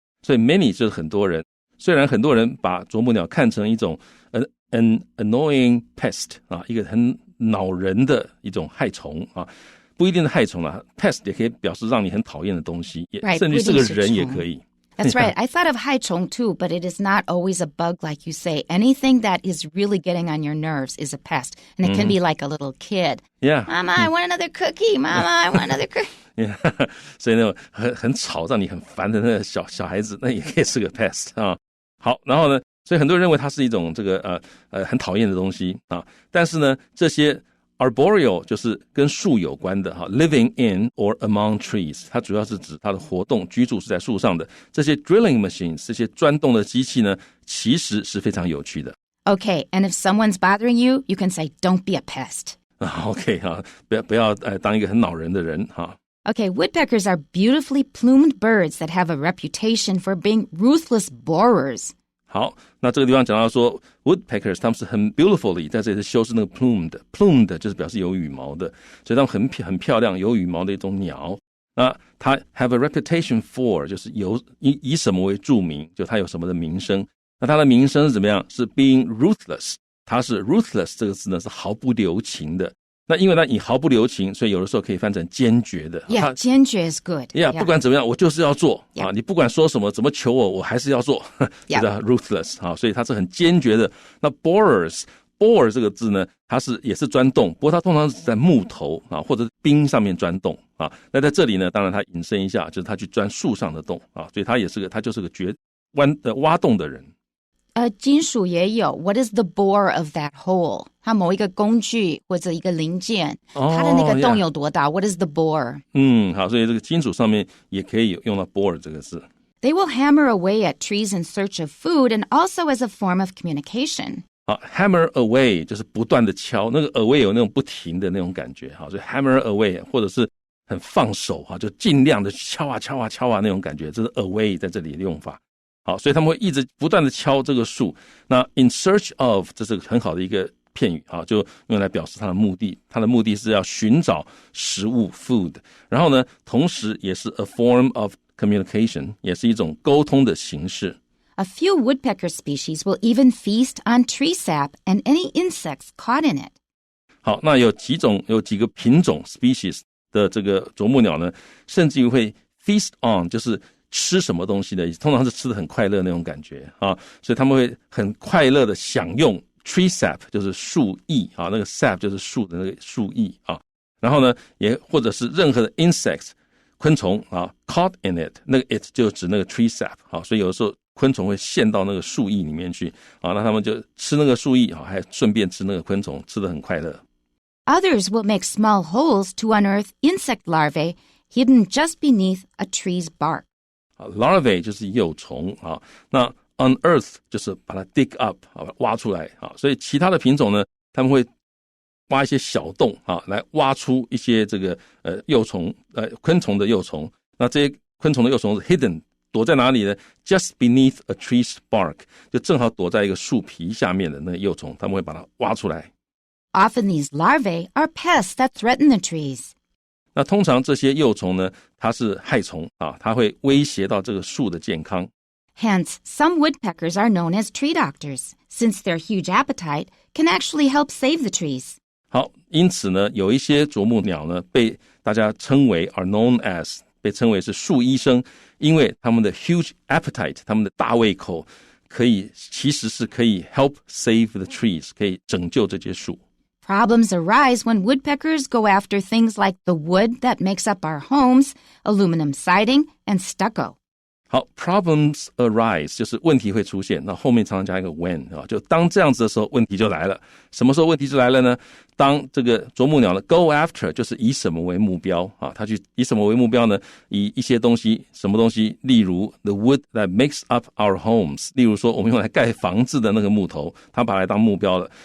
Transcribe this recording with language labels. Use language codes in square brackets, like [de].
[zh] 所以 many 就是很多人，虽然很多人把啄木鸟看成一种 [en] an annoying pest， [zh] 一个很恼人的一种害虫，不一定是害虫啦， pest 也可以表示让你很讨厌的东西，甚至是个人也可以。 [en] That's right. I thought of 害虫 too, but it is not always a bug like you say. Anything that is really getting on your nerves is a pest. And it can be like a little kid. Yeah. Mama, I want another cookie. Mama, I want another cookie. Yeah. [zh] 所以那种很吵让你很烦的那个小孩子，那也可以是个 pest 啊。好，然后呢，所以很多人认为它是一种这个很讨厌的东西啊。但是呢，这些Arboreal 就是跟树有关的 [en] living in or among trees， [zh] 它主要是指它的活动居住是在树上的。这些 drilling machines 这些钻洞的机器呢，其实是非常有趣的。 [en] Okay, and if someone's bothering you, you can say, don't be a pest. [zh] OK 不要当一个很恼人的人 [en] Okay, woodpeckers are beautifully plumed birds that have a reputation for being ruthless borers. [zh] 好，那这个地方讲到说 Woodpeckers 他们是很 beautifully 在这里是修饰那个 plumed 就是表示有羽毛的，所以他们很漂亮有羽毛的一种鸟。那它 [en] have a reputation for [zh] 就是以什么为著名，就它有什么的名声。那它的名声是怎么样？是 [en] being ruthless， [zh] 它是 ruthless 这个字呢是毫不留情的。那因为它以毫不留情，所以有的时候可以翻成坚决的。 [en] Yeah, 坚决 is good. [zh] Yeah, 不管怎么样，我就是要做。你不管说什么，怎么求我还是要做。这叫 ruthless 所以它是很坚决的。那 bore 这个字呢，它也是钻洞，不过它通常是在木头或者冰上面钻洞那在这里呢，当然它引申一下，就是它去钻树上的洞所以它就是个挖洞的人。金属也有 [en] What is the bore of that hole? [zh] 它某一个工具或者一个零件它的那个洞有多大 [en] What is the bore? [zh] 好，所以这个金属上面也可以用到 bore 这个字。 [en] They will hammer away at trees in search of food and also as a form of communication. [zh] 好 hammer away 就是不断的敲，那个 away 有那种不停的那种感觉所以 hammer away 或者是很放手就尽量的敲那种感觉，这是 away 在这里的用法。好，所以他们会一直不断的敲这个树。那 in search of 这是很好的一个片语就用来表示它的目的。它的目的是要寻找食物 food， 然后呢，同时也是 [en] a form of communication， [zh] 也是一种沟通的形式。 [en] A few woodpecker species will even feast on tree sap and any insects caught in it. [zh] 好，那有几个品种 species 的这个啄木鸟呢，甚至于会 [en] feast on， [zh] 就是吃什么东西的，通常是吃得很快乐那种感觉所以他们会很快乐的享用 tree sap， 就是树液那个 sap 就是树的那个树液然后呢，也或者是任何的 insects 昆虫 [en] caught in it， [zh] 那个 it 就指那个 tree sap 所以有的时候昆虫会陷到那个树液里面去那他们就吃那个树液还顺便吃那个昆虫，吃得很快乐。 [en] Others will make small holes to unearth insect larvae hidden just beneath a tree's bark.Larvae [zh] 就是幼虫那 unearth 就是把它 dig up 挖出来所以其他的品种呢，他们会挖一些小洞来挖出一些这个幼虫昆虫的幼虫。那这些昆虫的幼虫是 hidden， 躲在哪里呢？ [en] Just beneath a tree's bark， [zh] 就正好躲在一个树皮下面的那个幼虫，他们会把它挖出来。 [en] Often these larvae are pests that threaten the trees. [zh] 那通常这些幼虫呢，它是害虫它会威胁到这个树的健康。 [en] Hence, some woodpeckers are known as tree doctors, since their huge appetite can actually help save the trees. [zh] 好，因此呢，有一些啄木鸟呢，被大家称为 [en] are known as [zh] 被称为是树医生，因为他们的 huge appetite， 他们的大胃口其实是可以 [en] help save the trees， [zh] 可以拯救这些树。 [en] Problems arise when woodpeckers go after things like the wood that makes up our homes, aluminum siding, and stucco. [zh] 好 ， [en] problems arise [zh] 就是问题会出现，那后面常常加一个 when 就当这样子的时候，问题就来了。什么时候问题就来了呢？当这个啄木鸟呢 [en] go after [zh] 就是以什么为目标它去以什么为目标呢？以一些东西，什么东西？例如 [en] the wood that makes up our homes， [zh] 例如说我们用来盖房子的那个木头，它把它来当目标了。